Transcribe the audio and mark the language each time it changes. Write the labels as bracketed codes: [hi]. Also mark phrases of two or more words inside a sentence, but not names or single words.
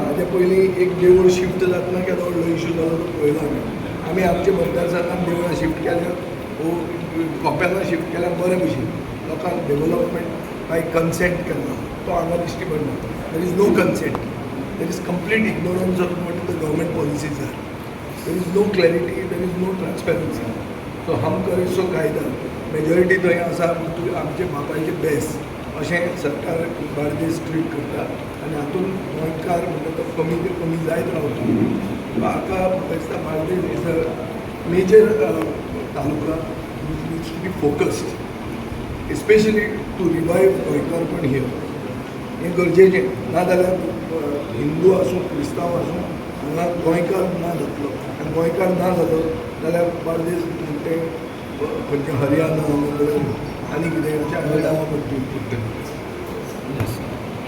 [kok] हाजे पयलीं एक देवूळ शिफ्ट जातना केदो व्हडलो इश्यू जालो तो पळयलो आमी आमच्या मतदारसंघात देवळां शिफ्ट केल्या कोपेलां शिफ्ट केल्या बरे भशेन लोकांक [en] development by consent [kok] केला तो हांगा दिश्टी पडना. [en] There is no consent. There is complete ignorance of what the government policies are. There is no clarity. There is no transparency. [kok] सो [hi] हम करे सो कायदा [kok] मेजॉरिटी थंय आसा म्हणटकीर आमचे बापायचे बेस्ट अशें सरकार बार्देस ट्रीट करता आनी हातूंत गोंयकार म्हणटा तो कमी ते कमी जायत रावता. म्हाका दिसता बार्देस [en] is a major taluka which needs to be focused, especially to revive गोंयकारपण here. [kok] हें गरजेचें. नाजाल्यार हिंदू आसूं क्रिस्तांव आसूं हांगा गोंयकार ना जातलो आनी गोंयकार ना जालो जाल्यार बार्देस म्हणटे खंयचे हरियाणा आनी कितें अशें हांगा जावं पडटलें.